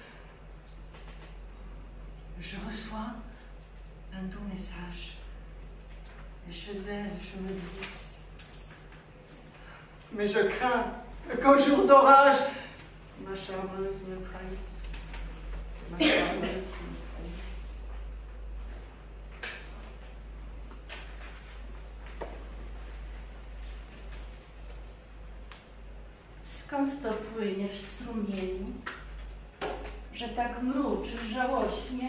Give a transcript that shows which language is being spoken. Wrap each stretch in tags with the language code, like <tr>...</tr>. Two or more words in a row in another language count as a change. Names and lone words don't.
<fr>Je reçois un doux message. Et chez elle, je me glisse. Mais je crains qu'au jour d'orage, ma charmeuse me trahisse. Ma charmeuse me trahisse.</fr> <pl>Skąd to płyniesz, strumieniu, że tak mruczysz żałośnie?</pl>